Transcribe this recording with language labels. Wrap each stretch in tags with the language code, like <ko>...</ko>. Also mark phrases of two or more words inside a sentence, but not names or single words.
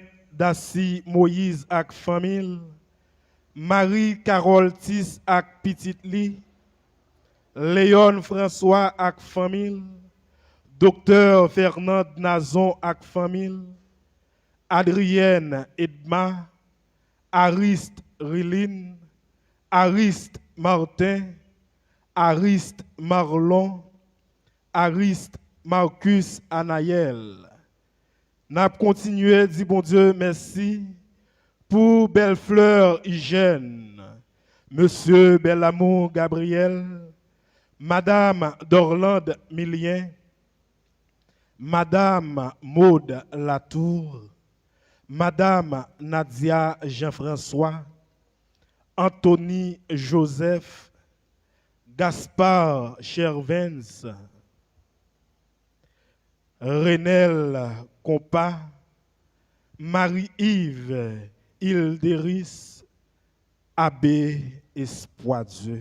<ht>Dassi Moïse ak famille, Marie-Carole Tis ak Petite Li, Léon François ak famille, Docteur Fernand Nazon ak famille, Adrienne Edma, Ariste Riline, Ariste Martin, Ariste Marlon, Ariste Marcus Anayel. N'a continué à dire bon Dieu merci pour Bellefleur Hygiène, Monsieur Belamour Gabriel, Madame Dorlande Milien, Madame Maude Latour, Madame Nadia Jean-François, Anthony Joseph, Gaspard Chervens, Renel Compa, Marie-Yves Hilderis, Abbé Espoir Dieu.</ht>